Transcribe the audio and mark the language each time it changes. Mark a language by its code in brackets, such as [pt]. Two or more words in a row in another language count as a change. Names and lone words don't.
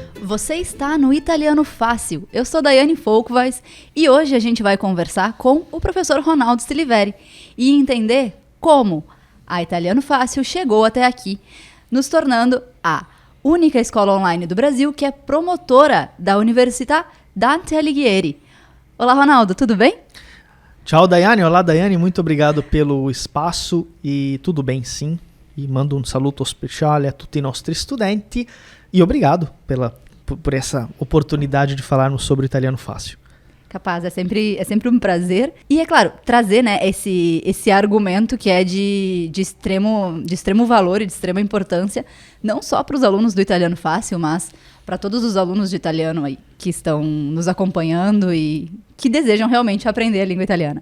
[pt] Você está no Italiano Fácil. Eu sou Daiane Folkvais e hoje a gente vai conversar com o professor Ronaldo Siliveri e entender como a Italiano Fácil chegou até aqui, nos tornando a única escola online do Brasil que é promotora da Università Dante Alighieri. Olá, Ronaldo, tudo bem? Tchau, Daiane. Olá, Daiane. Muito obrigado pelo espaço e tudo bem, sim. E mando um [it] saluto speciale a tutti i nostri studenti [pt] e obrigado por essa oportunidade de falarmos sobre o Italiano Fácil. Capaz, é sempre um prazer. E é claro, trazer, né, esse argumento que é de extremo valor e de extrema importância, não só para os alunos do Italiano Fácil, mas para todos os alunos de italiano aí que estão nos acompanhando e que desejam realmente aprender a língua italiana.